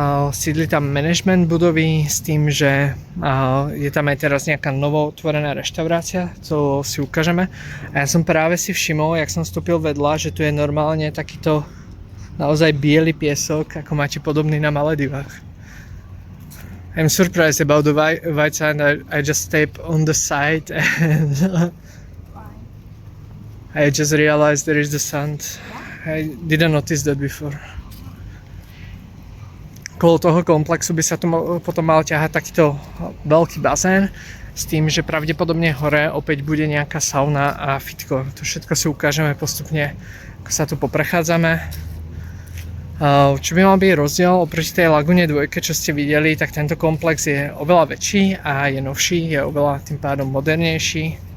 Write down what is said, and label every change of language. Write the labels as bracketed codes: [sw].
[sk] Sídli tam management budovy s tým, že je tam aj teraz nejaká novootvorená reštaurácia, to si ukážeme. A ja som práve si všimol, jak som vstúpil vedľa, že tu je normálne takýto naozaj biely piesok, ako máte podobný na Maledivách. [en] I'm surprised about the white sand. I just step on the side and I just realized there is the sand. I didn't notice that before. [sk] Okolo toho komplexu by sa tu potom mal ťahať takýto veľký bazén s tým, že pravdepodobne hore opäť bude nejaká sauna a fitko. To všetko si ukážeme postupne, ako sa tu poprechádzame. Čo by mal byť rozdiel oproti tej Lagune 2, čo ste videli, tak tento komplex je oveľa väčší a je novší, je oveľa tým pádom modernejší.